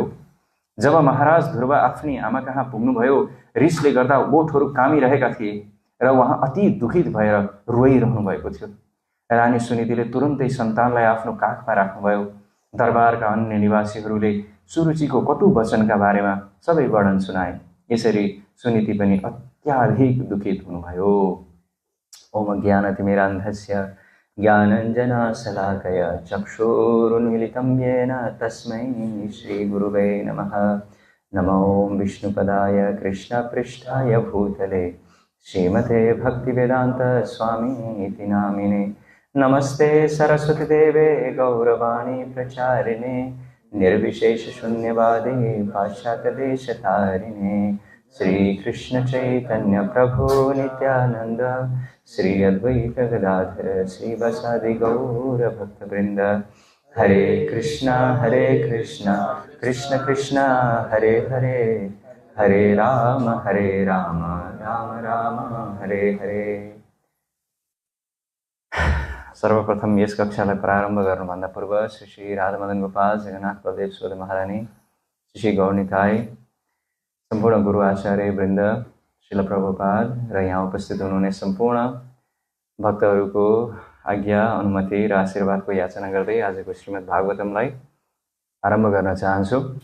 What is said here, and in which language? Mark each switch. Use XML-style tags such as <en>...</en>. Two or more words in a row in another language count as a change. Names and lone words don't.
<ne>जब महाराज ध्रुव आफ्नी आमा कहाँ पुग्नुभयो रिसले गर्दा ओठहरू कामिरहेका थिए र उहाँ अति दुखित भएर रोइरहनु भएको थियो। रानी सुनीतिले तुरुन्तै सन्तानलाई आफ्नो काखमा राख्नुभयो। दरबारका अन्य निवासीहरूले सुरुचिको कटु वचनका बारेमा सबै वर्णन सुनाए। यसरी सुनीति पनि अत्याधिक दुखित हुनुभयो।</ne> <sa>ओम ज्ञानतिमिरान्धस्य ज्ञानञ्जनशलाकया चक्षुरुन्मीलितं येन तस्मै श्रीगुरुवे नमः। नमो विष्णुपदाय कृष्णपृष्ठाय भूतले श्रीमते भक्तिवेदान्त स्वामीति नामिने। नमस्ते सरस्वतीदेवे गौरवाणी प्रचारिणे निर्विशेषशून्यवादे पाश्चात्यदेशतारिणे। श्रीकृष्ण चैतन्य प्रभु नित्यानंद श्री अद्वैत गदाधर श्रीवासादि गौर भक्तवृंद। हरे कृष्णा कृष्ण कृष्ण हरे हरे, हरे राम राम राम हरे हरे।</sa> <ne>सर्वप्रथम यस कक्षालाई प्रारम्भ गर्नुभन्दा पूर्व श्री राधामदन गोपाल जगन्नाथ बलदेव सुबोध महारानी श्री गौरनिताई सम्पूर्ण गुरु आचार्य वृन्द श्रील प्रभुपाद र यहाँ उपस्थित हुनुहुने सम्पूर्ण भक्तहरूको आज्ञा अनुमति र आशीर्वादको याचना गर्दै आजको श्रीमद् भागवतमलाई आरम्भ गर्न चाहन्छु।</ne>